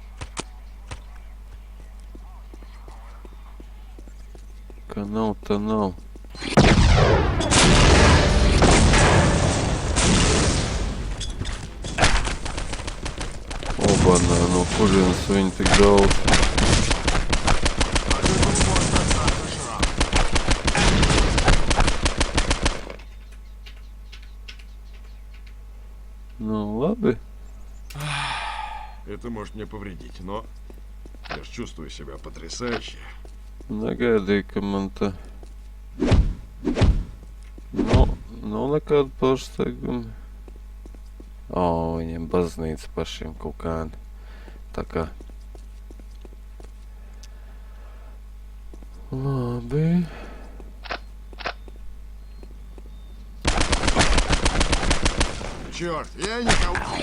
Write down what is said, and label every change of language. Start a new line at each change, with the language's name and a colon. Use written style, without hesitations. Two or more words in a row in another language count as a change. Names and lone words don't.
Latvian: Ka nav, tā nav. Obanā, no kurienes viņi tik daudz.
Russian: Ну, ладно. Это может мне повредить, но я ж чувствую себя потрясающе.
Latvian: Negaidīju, ka man te... Nav nekāda pārsteiguma. Viņiem baznīca pašiem kaut kādi. Tā kā... Labi.
Russian: Черт, я никого...